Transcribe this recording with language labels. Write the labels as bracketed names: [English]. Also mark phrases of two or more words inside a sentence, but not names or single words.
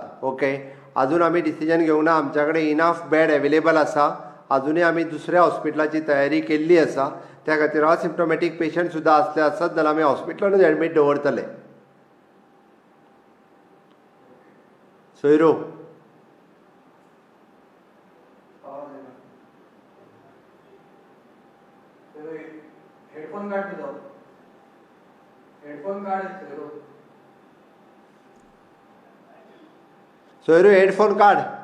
[Konkani] ओके, अजून आमी डिसिजन घेवंक ना. आमच्या कडेन [English] enough bed available [Konkani] आसा. अजुनूय आमी दुसऱ्या हॉस्पिटलाची तयारी केल्ली आसा. त्या खातीर [English] asymptomatic patient [Konkani] सुद्दां आसले आसत जाल्यार आमी हॉस्पिटलानूच एडमीट दवरतले. सोयरो. [Marathi] हेडफोन काढ तुझा. हेडफोन काढ सोयरू हेडफोन काढ.